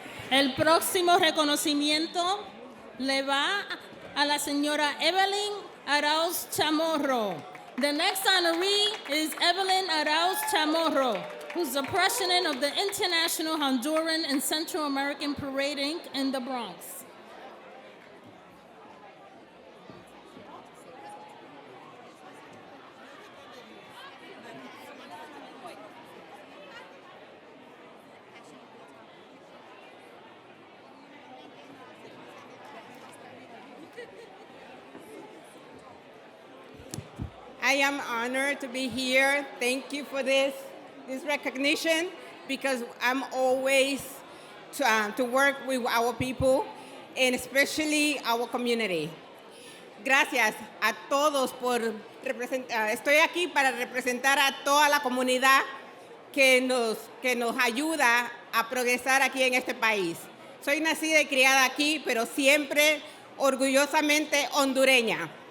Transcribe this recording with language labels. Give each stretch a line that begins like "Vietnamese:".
Spanish: El próximo reconocimiento le va a la señora Evelyn Arauz Chamorro.
English: The next honoree is Evelyn Arauz Chamorro, who's the president of the International Honduran and Central American Parade Inc. in the Bronx. I am honored to be here. Thank you for this recognition, because I'm always to work with our people and especially our community.
Spanish: Gracias a todos por representar. Estoy aquí para representar a toda la comunidad que nos ayuda a progresar aquí en este país. Soy nacida y criada aquí, pero siempre orgullosamente hondureña.